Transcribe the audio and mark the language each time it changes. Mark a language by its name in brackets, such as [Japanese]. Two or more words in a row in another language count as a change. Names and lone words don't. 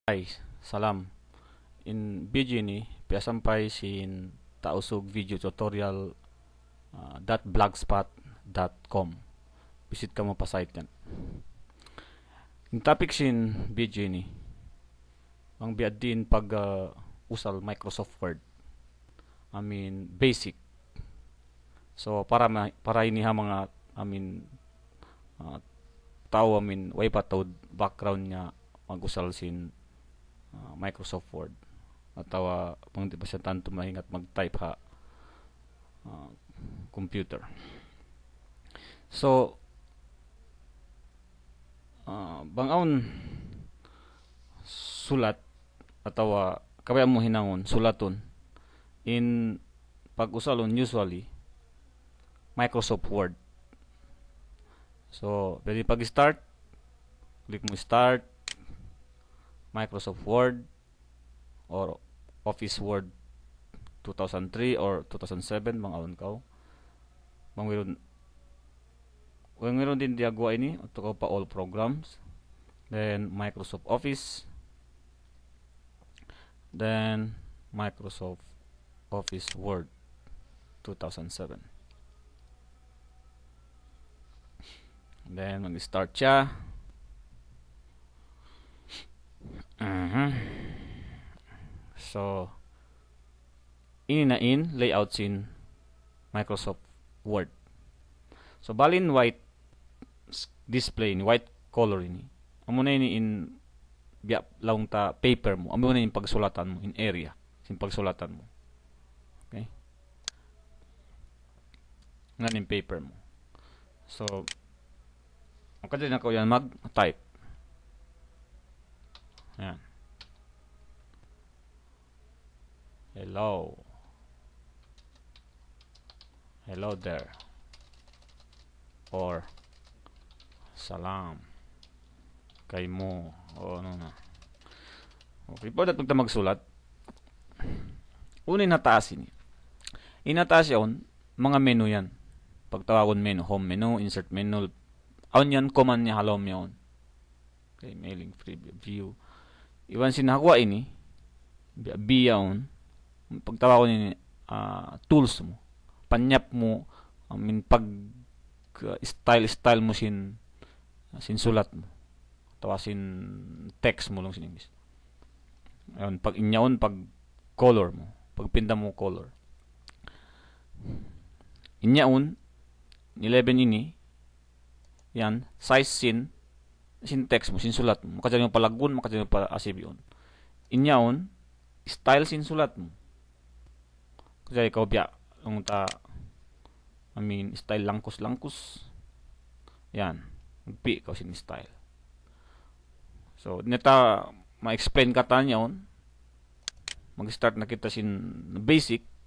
[Tausug] Hi, salam. In video ni, piasampay sin tausog video tutorial .blogspot.com. Visit ka mo pa site yan. Yung topic sin video ni, ang biad din pag usal Microsoft Word. [English] I mean, basic. [Tausug] So, para ini ha mga, uh, tao, way patawd background niya mag-usal sin Microsoft Word atawa pang di pa siya tanto mahingat mag-type ha computer. So bangaon sulat atawa kabaya mo hinangon sulaton in pag-usalon usually Microsoft Word. So pwede pag-start, click mo start Microsoft Word or Office Word 2003 or 2007 mga on kaw. Meron din diagwa ini ito ko pa all programs. [English] Then Microsoft Office. Then Microsoft Office Word 2007. [Tausug] Then mag-start siya. So ini na in layout sin Microsoft Word. So balin white display ni white color ini. Amo na ini in biya laung ta paper mo. Amo na in pagsulatan mo in area sin pagsulatan mo. Okay? Nan in paper mo. So ang kadali na ko yan mag-type. Ayan. [English] Hello. Hello there. Or salam. [Tausug] Kay mo. O ano na. Okay. Pwede pagta magsulat. Unin nataas ini. Inataas yun, mga menu yan. Pagtawagon menu. [English] Home menu, insert menu. [Tausug] Aun yan, command niya halom yun. [English] Okay. Mailing, free view. [Tausug] Iwan sinakwa ini. Biyaon. Pagtawagon ini tools mo. Panyap mo. Pag style mo sin sulat mo. Tawa sin text mo lang sin English. Ayun, pag inyaon, pag color mo. Pag pinda mo color. Inyaon, 11 ini. Yan, size sin text mo, sin sulat mo. Makadyan yung palagun, makadyan yung pa-asibyon. Inyaon, style sin sulat mo. Kasi ikaw biya, style langkus. Yan, magpi ikaw sin style. So, neta, ma-explain ka ta niyon. Mag-start na kita sin basic.